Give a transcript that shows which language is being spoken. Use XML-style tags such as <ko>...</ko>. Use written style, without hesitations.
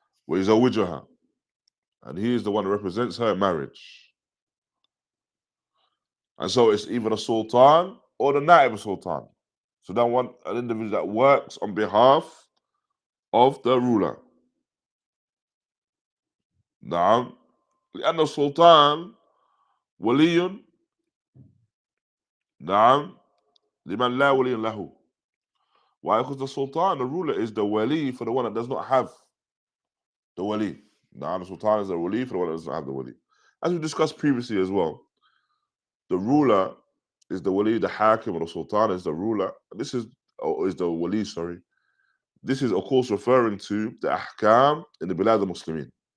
<en>وَيُزَوِّجُهَا, and he is the one who represents her in marriage. And so it's either the sultan or the naib sultan. So that an individual that works on behalf of the ruler.</en> <ar>نعم لأن السلطان ولي نعم لمن لا ولي له.</ar> <en>Why? Because the sultan, the ruler, is the wali for the one that does not have the wali. The sultan is the wali for the one that does not have the wali. As we discussed previously as well, the ruler is the wali, the hakim, or the sultan is the ruler. This is the wali, sorry. This is, of course, referring to the ahkam in the bilad al-Muslimin.</en>